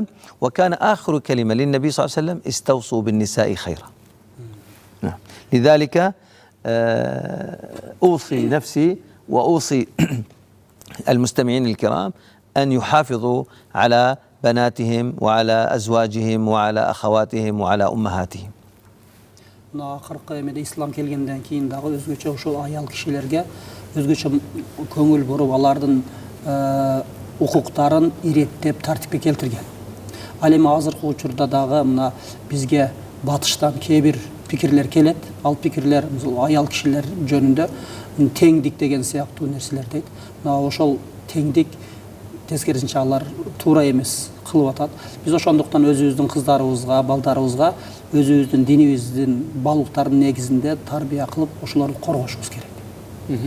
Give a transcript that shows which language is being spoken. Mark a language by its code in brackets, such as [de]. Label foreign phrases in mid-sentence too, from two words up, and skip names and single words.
[ar] وكان آخر كلمة للنبي صلى الله عليه وسلم: استوصوا بالنساء خيرا. لذلك أوصي نفسي وأوصي المستمعين الكرام أن يحافظوا على بناتهم وعلى أزواجهم وعلى أخواتهم وعلى أمهاتهم. [ky] Акыркы эмеде исламга келгенден кийин дагы өзгөчө ушул аял кишилерге өзгөчө көңүл буруп алардын укуктарын иреттеп тартипке келтирген. Al эми азыркы учурда дагы мына бизге батыштан кээ бир пикирлер келет. Ал пикирлер ayal кишилер жөнүндө теңдик деген сыяктуу нерселер дейт. Мына ошол теңдик тескерисинче алар туура эмес кылып атат. Биз ошондуктан өзүбүздүн кыздарыбызга, балдарыбызга өзүбүздүн динибиздин балуктарынын негизинде тарбия кылып ошолорду коргошубуз керек.